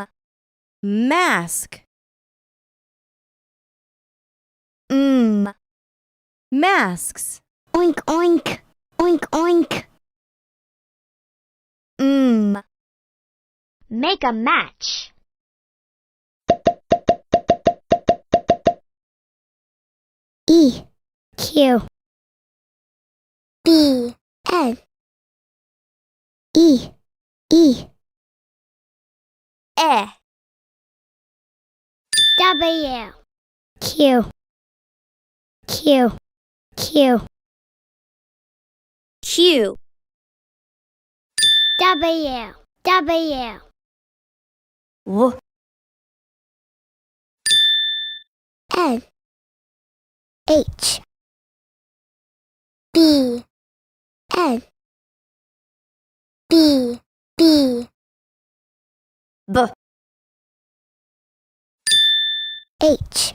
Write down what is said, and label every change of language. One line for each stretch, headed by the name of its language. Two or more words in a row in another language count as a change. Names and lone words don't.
English: Mask. M. Masks. Oink, oink. Oink, oink. M. Make a match. E. Q. B. N. E. E. E. W. Q. Q. Q. Q. W. W. W. N. H. B. N. B. B. B. H.